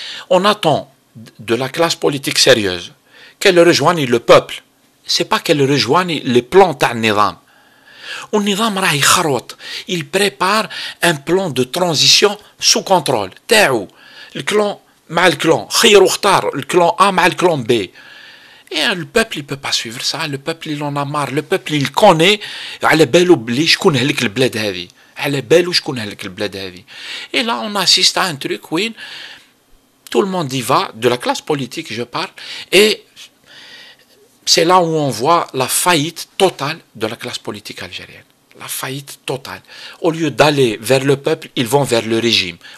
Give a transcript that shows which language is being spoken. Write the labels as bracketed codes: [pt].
[fr] On attend de la classe politique sérieuse qu'elle rejoigne le peuple. C'est pas qu'elle rejoigne les plans [ar] تاع النظام. والنظام راه يخرط. [fr] Il prépare un plan de transition sous contrôle. [ar] تاعو الكلان مع الكلان خير واختار الكلان A مع الكلان B. [fr] Et le peuple, il peut pas suivre ça. Le peuple, il en a marre. Le peuple, il connaît [ar] على بالو بلي شكون هلك البلاد هذه. على بالو شكون هلك البلاد هذه. [fr] Et là, on assiste à un truc où tout le monde y va, de la classe politique, je parle, et c'est là où on voit la faillite totale de la classe politique algérienne. La faillite totale. Au lieu d'aller vers le peuple, ils vont vers le régime.